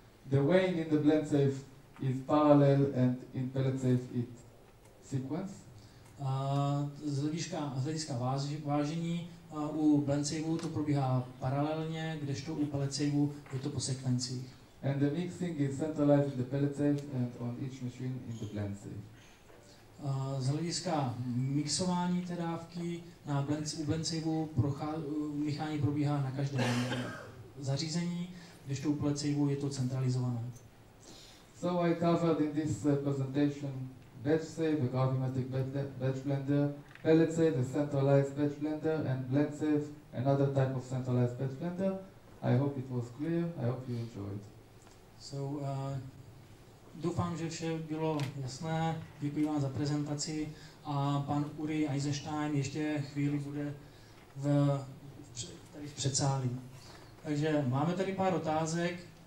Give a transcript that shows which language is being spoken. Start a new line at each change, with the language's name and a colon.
English: The weighing in the blend safe is parallel and in pellet safe it's sequence.
Czech: Z hlediska vážení u blend safeu to probíhá paralelně, kdežto u pellet safeu je to po sekvencích.
English: And the mixing is centralized in the pellet safe and on each machine in the blend safe.
Czech: Z hlediska mixování té dávky u blend safeu míchání probíhá na každém zařízení, kdežto u pellet safeu je to centralizované.
English: So I covered in this presentation batch safe, a gravimetric batch blender, pellet safe, a centralized batch blender, and blend safe, another type of centralized batch blender. I hope it was clear. I hope you enjoyed.
Czech: So, doufám, že vše bylo jasné. Děkuji vám za prezentaci a pan Uri Eisenstein ještě chvíli bude tady v předsálí. Takže máme tady pár otázek.